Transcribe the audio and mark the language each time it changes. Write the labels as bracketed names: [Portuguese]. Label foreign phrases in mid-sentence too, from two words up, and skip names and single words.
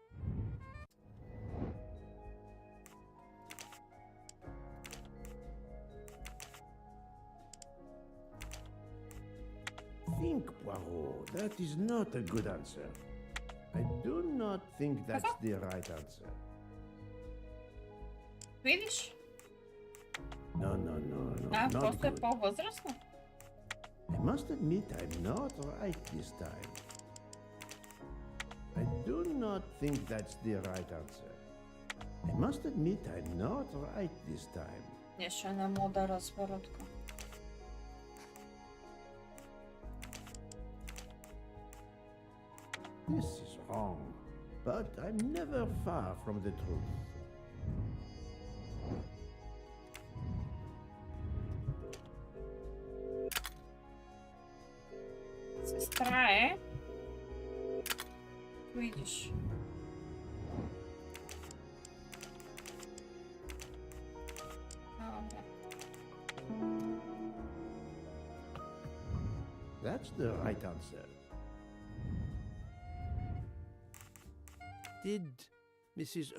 [English] Think, Poirot. That is not a good answer. I do not think that's the right answer. [Bulgarian] Видиш? [English] No. Not [Bulgarian] просто е [English] good. [Bulgarian] по-възрастно. [English] I must admit I'm not right this time. I do not think that's the right answer. I must admit I'm not right this time. [Bulgarian] Нещо не мога да разбера така. [English] This is wrong, but I'm never far from the truth. [Bulgarian] Сестра е. Видиш. [English] That's the right answer. Did Mrs.